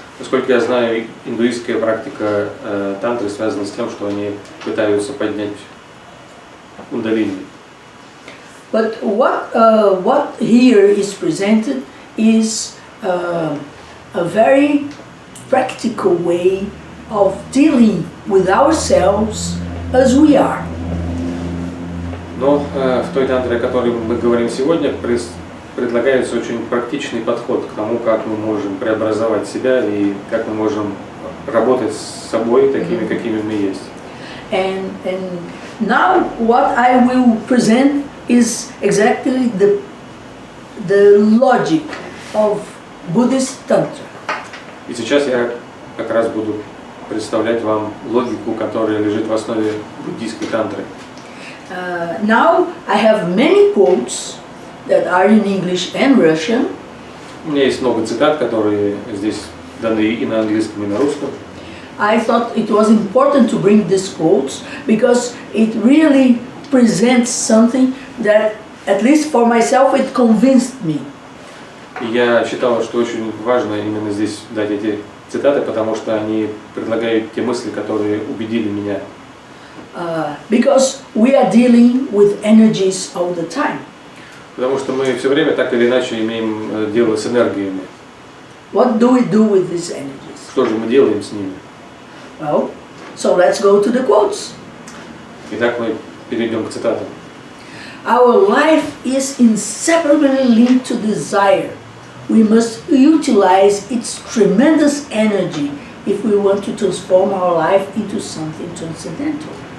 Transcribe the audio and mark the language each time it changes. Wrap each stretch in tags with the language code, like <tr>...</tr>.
<ru>Насколько я знаю, индуистская практика тантры связана с тем, что они пытаются поднять кундалини.</ru> <en>But what here is presented is a very practical way of dealing with ourselves as we are.</en> <ru>Но в той тантре, о которой мы говорим сегодня, предлагается очень практичный подход к тому, как мы можем преобразовать себя и как мы можем работать с собой такими, какими мы есть.</ru> <en>And now what I will present is exactly the logic of Buddhist Tantra.</en> <ru>И сейчас я как раз буду представлять вам логику, которая лежит в основе буддийской тантры.</ru> <en>Now I have many quotes that are in English and Russian.</en> <ru>У меня есть много цитат, которые здесь даны и на английском, и на русском.</ru> <en>I thought it was important to bring these quotes because it really presents something that, at least for myself, it convinced me.</en> <ru>И я считал, что очень важно именно здесь дать эти цитаты, потому что они предлагают те мысли, которые убедили меня.</ru> <en>Because we are dealing with energies all the time.</en> <ru>Потому что мы все время так или иначе имеем дело с энергиями.</ru> <en>What do we do with these energies?</en> <ru>Что же мы делаем с ними?</ru> <en>Well, so let's go to the quotes.</en> <ru>Итак, мы перейдем к цитатам.</ru> <en>Our life is inseparably linked to desire. We must utilize its tremendous energy if we want to transform our life into something transcendental.</en>